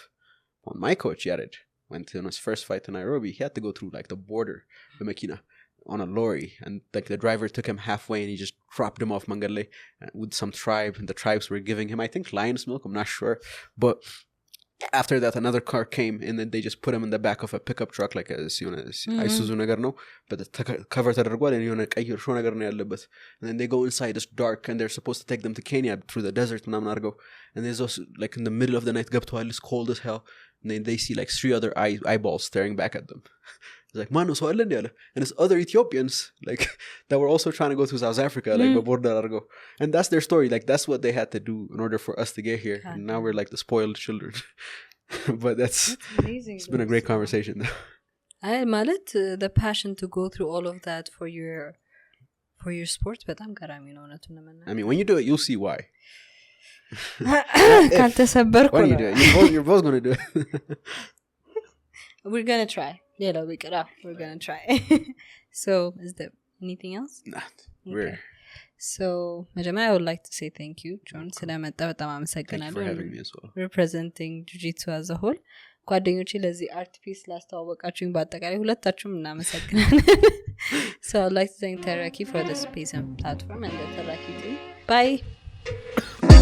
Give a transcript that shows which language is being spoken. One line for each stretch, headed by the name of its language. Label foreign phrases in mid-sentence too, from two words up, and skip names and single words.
English: When my coach Yared went to his first fight in Nairobi, he had to go through like the border, the Makina, on a lorry, and like the driver took him halfway and he just dropped him off Mangale with some tribe, and the tribes were giving him, I think, lion's milk, I'm not sure, but after that another car came and then they just put him in the back of a pickup truck, like a Isuzu
Amharic: ነገር ነው,
English: but the cover
Amharic: ተደርጓል and የሆነ ቀይ እርሾ ነገር ነው ያለበት,
English: and then they go inside, it's dark and they're supposed to take them to Kenya through the desert
Amharic: ምናምን አድርገው,
English: and there's also like in the middle of the night ገብተዋል, it's cold as hell, and then they see like 3 other eyeballs staring back at them. It's like, man, so
Amharic: አለ እንደ ያለ,
English: and it's other Ethiopians like that were also trying to go to South Africa, like
Amharic: በቦርደር አድርገው,
English: and that's their story, like that's what they had to do in order for us to get here, and now we're like the spoiled children. But that's amazing. It's been a great conversation. ማለት the passion to go through all of that for your sport
Amharic: በጣም ገራሚ ነው እውነቱን ለመናገር.
English: I mean, when you do it, you'll see why.
Amharic: ካልተሰበርኩ ነው.
English: When you do it, you're both going to do it. We're going to try. Yeah, we're going to try. So, is there anything else? Not. Okay. So, Majama, I would like to say thank you, John.
Amharic: ስለመጣ በጣም አመሰግናለሁ.
English: Thank you for having me as well. Representing jiu-jitsu as a whole.
Amharic: ጓደኞቼ ለዚህ አርት ፒስ ላስተዋወቃችሁኝ በአጠቃላይ ሁለታችሁም እናመሰግናለን.
English: So, I'd like to thank Teraki for the space and platform, and the Teraki team. Bye.